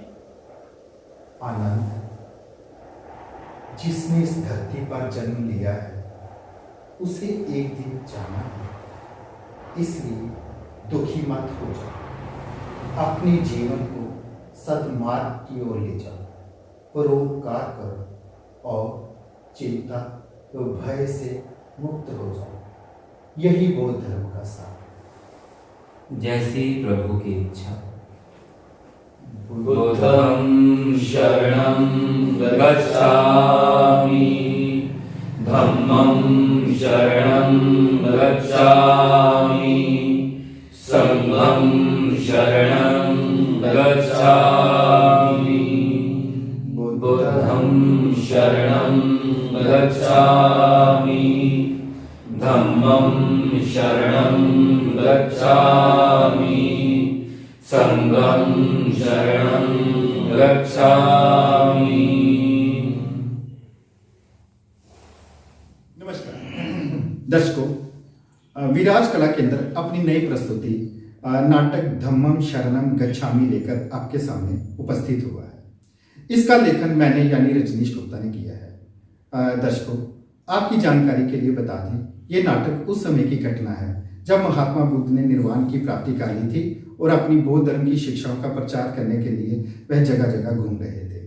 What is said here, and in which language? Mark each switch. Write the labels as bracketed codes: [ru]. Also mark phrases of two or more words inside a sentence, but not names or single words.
[hi] आनंद, जिसने इस धरती पर जन्म लिया है उसे एक दिन जाना है, इसलिए दुखी मत हो जाओ। अपने जीवन को सद्मार्ग की ओर ले जाओ, परोपकार करो और चिंता व भय से मुक्त हो जाओ। यही बौद्ध धर्म का सार। जैसी प्रभु की इच्छा। [pi] बुद्धं शरणं गच्छामि, धम्मं शरणं गच्छामि, संघं शरणं गच्छामि। बुद्धं शरणं गच्छामि, धम्मं शरणं गच्छामि, संघं शरणं गच्छामि। [hi] नमस्कार दर्शकों, विराज कला केंद्र अपनी नई प्रस्तुति नाटक धम्मम शरणम गच्छामि लेकर आपके सामने उपस्थित हुआ है। इसका लेखन मैंने यानी रजनीश गुप्ता ने किया है। दर्शकों, आपकी जानकारी के लिए बता दें, ये नाटक उस समय की घटना है जब महात्मा बुद्ध ने निर्वाण की प्राप्ति कर ली थी और अपनी बौद्ध धर्म की शिक्षाओं का प्रचार करने के लिए वह जगह जगह घूम रहे थे।